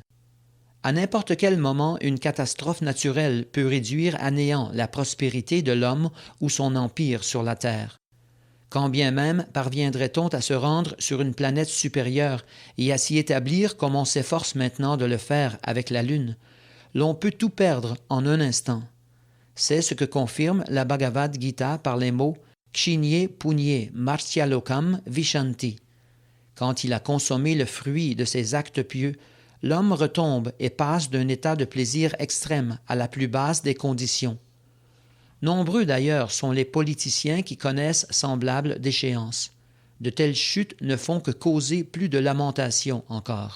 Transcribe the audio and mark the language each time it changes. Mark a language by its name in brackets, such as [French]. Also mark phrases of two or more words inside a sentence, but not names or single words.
[French] À n'importe quel moment, une catastrophe naturelle peut réduire à néant la prospérité de l'homme ou son empire sur la terre. Quand bien même parviendrait-on à se rendre sur une planète supérieure et à s'y établir comme on s'efforce maintenant de le faire avec la Lune, l'on peut tout perdre en un instant. C'est ce que confirme la Bhagavad Gita par les mots « [Sanskrit] क्षिण्ये पुण्ये मर्त्यलोकम् विशन्ति ». [French] Quand il a consommé le fruit de ses actes pieux, l'homme retombe et passe d'un état de plaisir extrême à la plus basse des conditions. Nombreux d'ailleurs sont les politiciens qui connaissent semblables déchéances. De telles chutes ne font que causer plus de lamentations encore.